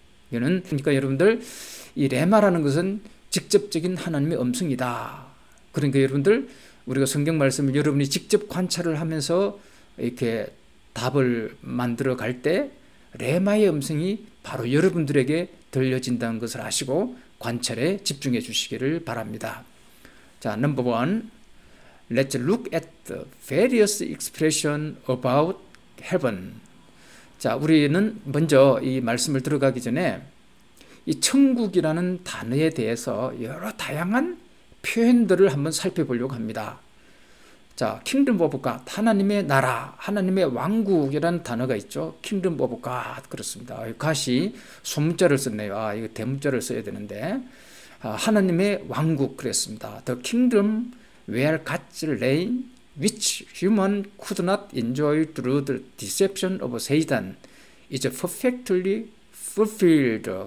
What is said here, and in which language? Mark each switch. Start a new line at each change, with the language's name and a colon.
Korean: 이거는 그러니까 여러분들, 이 레마라는 것은 직접적인 하나님의 음성이다. 그러니까 여러분들, 우리가 성경 말씀을 여러분이 직접 관찰을 하면서 이렇게 답을 만들어 갈 때 레마의 음성이 바로 여러분들에게 들려진다는 것을 아시고 관찰에 집중해 주시기를 바랍니다.
English: 자, number one, let's look at the various expressions about heaven.
Korean: 자, 우리는 먼저 이 말씀을 들어가기 전에 이 천국이라는 단어에 대해서 여러 다양한 표현들을 한번 살펴보려고 합니다. 자, Kingdom of God, 하나님의 나라, 하나님의 왕국이라는 단어가 있죠. Kingdom of God, 그렇습니다. God이 소문자를 썼네요. 이거 대문자를 써야 되는데, 하나님의 왕국 그랬습니다.
English: The kingdom where God's reign, which human could not enjoy through the deception of Satan, is perfectly fulfilled.